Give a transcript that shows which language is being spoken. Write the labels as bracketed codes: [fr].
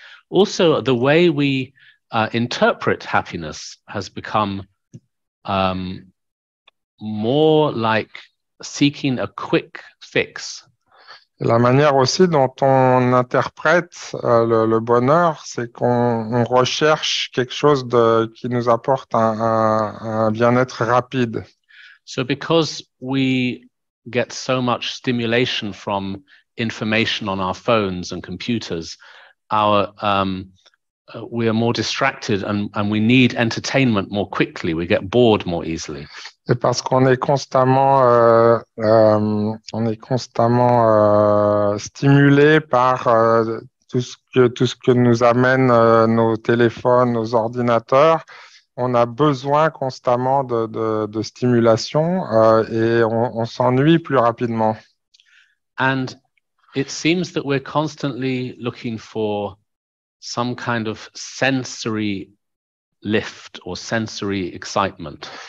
[en] Also, the way we interpret happiness has become more like seeking a quick fix. [fr] La manière aussi dont on interprète le bonheur, c'est qu'on recherche quelque chose qui nous apporte un bien-être rapide. [en] So because we get so much stimulation from information on our phones and computers, we are more distracted, and we need entertainment more quickly. We get bored more easily. [fr] C'est parce qu'on est constamment stimulé par tout ce que nous amènent nos téléphones, nos ordinateurs. On a besoin constamment de stimulation et on s'ennuie plus rapidement. [en] And it seems that we're constantly looking for some kind of sensory lift or sensory excitement.